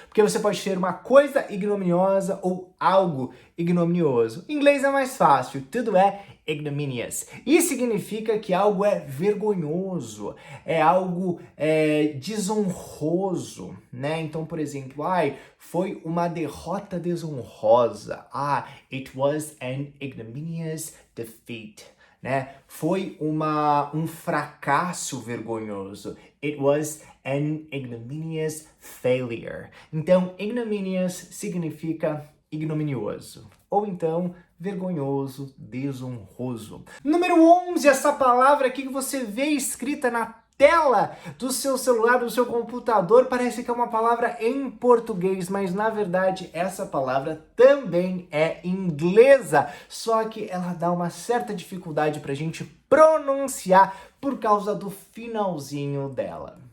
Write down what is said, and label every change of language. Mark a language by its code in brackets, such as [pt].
[pt] Porque você pode ter uma coisa ignominiosa ou algo ignominioso. Em inglês é mais fácil, tudo é ignominious. E significa que algo é vergonhoso, é algo desonroso, né? Então, por exemplo, foi uma derrota desonrosa. [en] It was an ignominious defeat. [pt] Né? Foi um fracasso vergonhoso. [en] It was an ignominious failure. [pt] Então, ignominious significa ignominioso. Ou então, vergonhoso, desonroso. Número 11, essa palavra aqui que você vê escrita na tela do seu celular, do seu computador, parece que é uma palavra em português, mas na verdade essa palavra também é inglesa, só que ela dá uma certa dificuldade pra gente pronunciar por causa do finalzinho dela.